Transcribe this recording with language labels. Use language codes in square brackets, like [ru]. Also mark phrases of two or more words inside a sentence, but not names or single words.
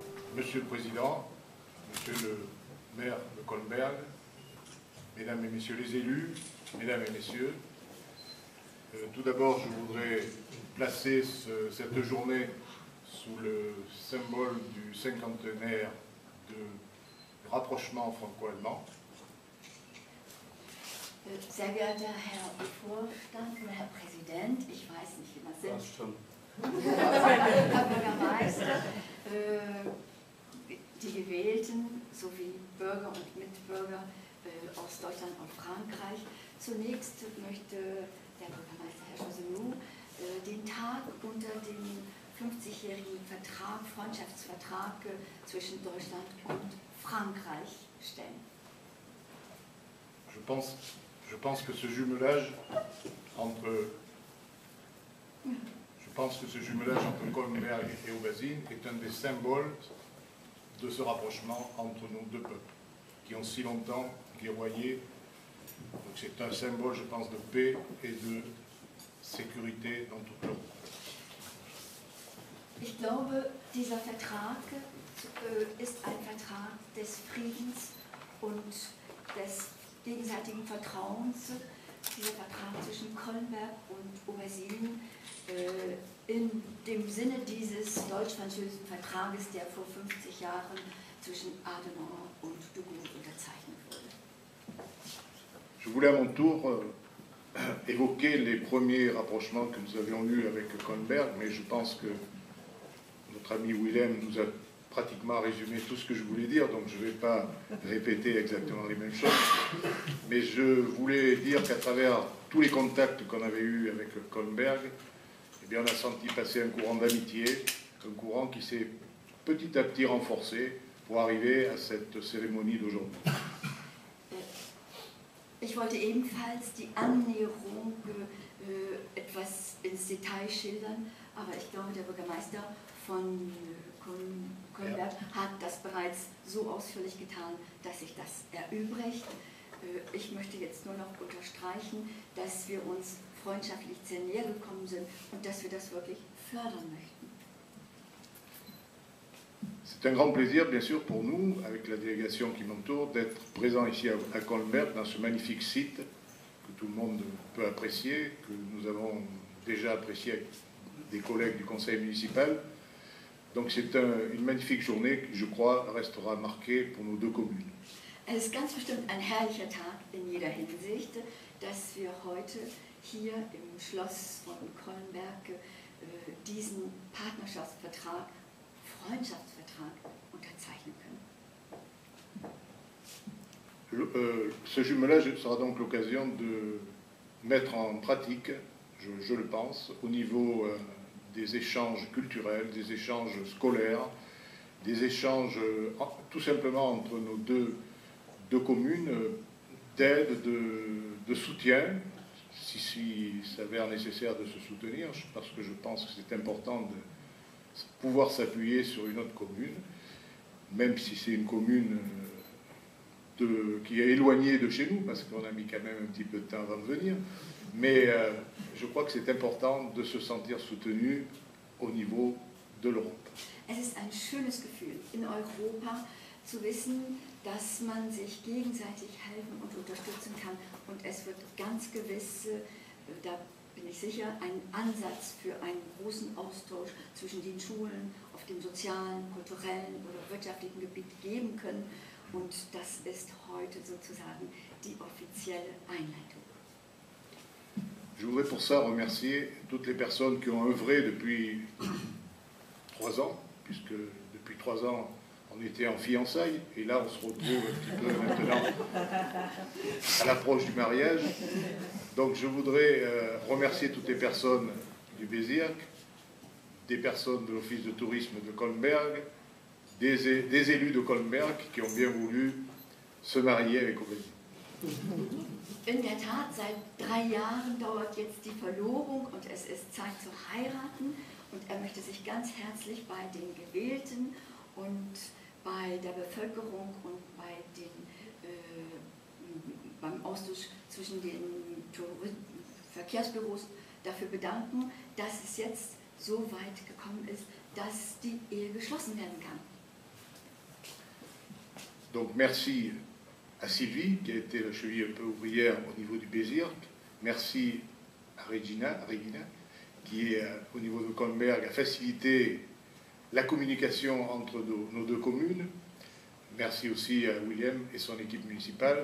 [fr] Monsieur le Président, Monsieur le maire de Colmberg, Mesdames et Messieurs les élus, Mesdames et Messieurs, tout d'abord je voudrais placer cette journée sous le symbole du cinquantenaire de rapprochement franco-allemand. [de] Sehr geehrter Herr Vorstand oder Herr Präsident, ich weiß nicht, wie man es nennt, Herr Bürgermeister, die Gewählten sowie Bürger und Mitbürger aus Deutschland und Frankreich. Zunächst möchte der Bürgermeister Herr Chasseloup den Tag unter dem 50-jährigen Vertrag, Freundschaftsvertrag zwischen Deutschland und Frankreich stellen. [fr] Je pense que ce jumelage entre Colmberg et Aubazine est un des symboles de ce rapprochement entre nos deux peuples, qui ont si longtemps guerroyé. Donc c'est un symbole, je pense, de paix et de sécurité dans toute l'Europe. [de] Ich glaube, dieser Vertrag ist ein Vertrag des Friedens und des gegenseitigen Vertrauens. Dieser Vertrag zwischen Colmberg und Aubazine in dem Sinne dieses deutsch-französischen Vertrages, der vor 50 Jahren zwischen Adenauer und de Gaulle unterzeichnet wurde. [fr] Je voulais à mon tour évoquer les premiers rapprochements que nous avions eus avec Colmberg, mais je pense que notre ami Willem nous a pratiquement résumé tout ce que je voulais dire, donc je ne vais pas répéter exactement les mêmes choses. Mais je voulais dire qu'à travers tous les contacts qu'on avait eus avec Colmberg, eh bien, on a senti passer un courant d'amitié, un courant qui s'est petit à petit renforcé pour arriver à cette cérémonie d'aujourd'hui. [de] Ich wollte ebenfalls die Annäherung etwas ins Detail schildern, aber ich glaube, der Bürgermeister von Colmberg hat das bereits so ausführlich getan, dass sich das erübrigt. Ich möchte jetzt nur noch unterstreichen, dass wir uns freundschaftlich sehr näher gekommen sind und dass wir das wirklich fördern möchten. [fr] C'est un grand plaisir, bien sûr, pour nous, avec la délégation qui m'entoure, d'être présent ici à Colmberg, dans ce magnifique site que tout le monde peut apprécier, que nous avons déjà apprécié avec des collègues du conseil municipal. Donc c'est une magnifique journée qui, je crois, restera marquée pour nos deux communes. [de] Es ist ganz bestimmt ein herrlicher Tag in jeder Hinsicht, dass wir heute hier im Schloss von Colmberg diesen Partnerschaftsvertrag, Freundschaftsvertrag unterzeichnen können. [fr] Ce jumelage sera donc l'occasion de mettre en pratique, je le pense, au niveau des échanges culturels, des échanges scolaires, des échanges tout simplement entre nos deux communes, d'aide, de soutien, si s'avère nécessaire de se soutenir, parce que je pense que c'est important de pouvoir s'appuyer sur une autre commune, même si c'est une commune qui est éloignée de chez nous, parce qu'on a mis quand même un petit peu de temps avant de venir, mais je crois que c'est important de se sentir soutenu au niveau de l'Europe. [de] Es ist ein schönes Gefühl, in Europa zu wissen, dass man sich gegenseitig helfen und unterstützen kann, und es wird ganz gewiss, da bin ich sicher, einen Ansatz für einen großen Austausch zwischen den Schulen auf dem sozialen, kulturellen oder wirtschaftlichen Gebiet geben können, und das ist heute sozusagen die offizielle Einleitung. [fr] Je voudrais pour ça remercier toutes les personnes qui ont œuvré depuis 3 ans, puisque depuis 3 ans on était en fiançailles, et là on se retrouve un petit peu maintenant à l'approche du mariage. Donc je voudrais remercier toutes les personnes du Bezirk, des personnes de l'Office de tourisme de Colmberg, des élus de Colmberg qui ont bien voulu se marier avec Aubazine. [de] In der Tat, seit 3 Jahren dauert jetzt die Verlobung und es ist Zeit zu heiraten, und er möchte sich ganz herzlich bei den Gewählten und bei der Bevölkerung und beim Austausch zwischen den Verkehrsbüros dafür bedanken, dass es jetzt so weit gekommen ist, dass die Ehe geschlossen werden kann. [fr] Donc merci à Sylvie, qui a été la cheville un peu ouvrière au niveau du Bézirt. Merci à Regina, qui est au niveau de Colmberg, a facilité la communication entre nos deux communes. Merci aussi à William et son équipe municipale.